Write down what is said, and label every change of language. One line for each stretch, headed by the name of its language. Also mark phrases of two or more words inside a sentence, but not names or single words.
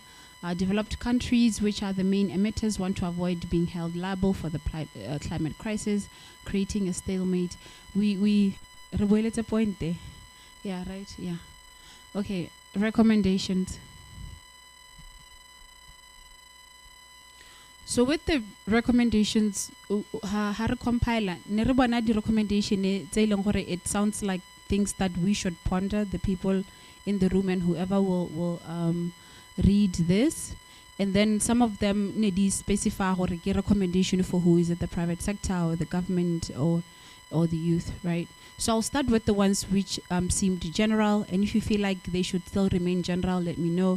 English: Developed countries, which are the main emitters, want to avoid being held liable for the climate crisis, creating a stalemate. We revealed a point there. Yeah, right? Yeah. Okay, recommendations. So with the recommendations,
Southern Sotho: ha re compiler, ne re bona di recommendation tse e leng gore
English: it sounds like things that we should ponder, the people in the room and whoever will read this. And then some of them need specify or get recommendation for who is it, the private sector or the government or the youth, right? So I'll start with the ones which seemed general, and if you feel like they should still remain general, let me know.